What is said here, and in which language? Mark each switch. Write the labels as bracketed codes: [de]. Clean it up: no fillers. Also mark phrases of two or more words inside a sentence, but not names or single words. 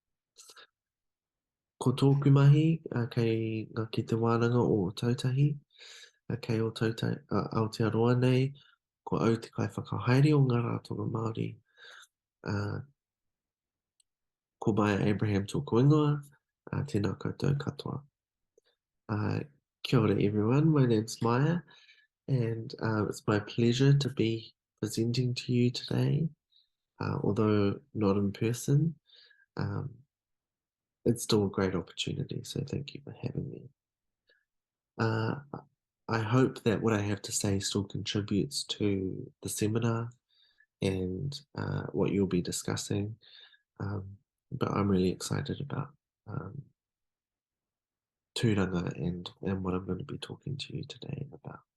[mi] Ko tōku mahi, kei ngā ki te wānanga o tautahi, kei o tautahi Aotearoa nei, ko au te kai whakahaere o ngā rātonga Māori, ko Māia Abraham tōku ingoa, tēnā koutou katoa. Kia ora [en] everyone, my name's Māia, and it's my pleasure to be presenting to you today, although not in person. It's still a great opportunity, so thank you for having me. I hope that what I have to say still contributes to the seminar and what you'll be discussing, but I'm really excited about Tūranga and what I'm going to be talking to you today about.